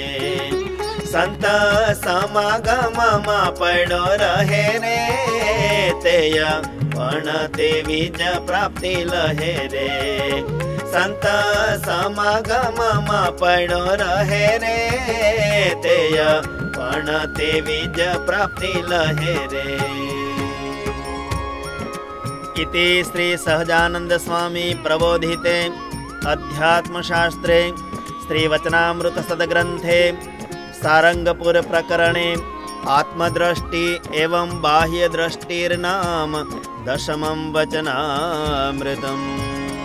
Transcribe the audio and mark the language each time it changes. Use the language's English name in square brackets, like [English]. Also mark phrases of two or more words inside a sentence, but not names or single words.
[Gujarati] સંત સમાગમ માં પડ્યો રહે રે તેય પણ તેવી જ પ્રાપ્તિ લહે રે। સંત સમાગમ માં પડ્યો રહે રે તેય પણ તેવી જ પ્રાપ્તિ લહે રે। [Sanskrit] इति श्री सहजानंद स्वामी प्रबोधिते अध्यात्मशास्त्रे श्रीवचनामृत सद्ग्रंथे सारंगपुर प्रकरणे आत्मदृष्टि एवं बाह्य दृष्टिर्नाम 10मं वचनामृतम्।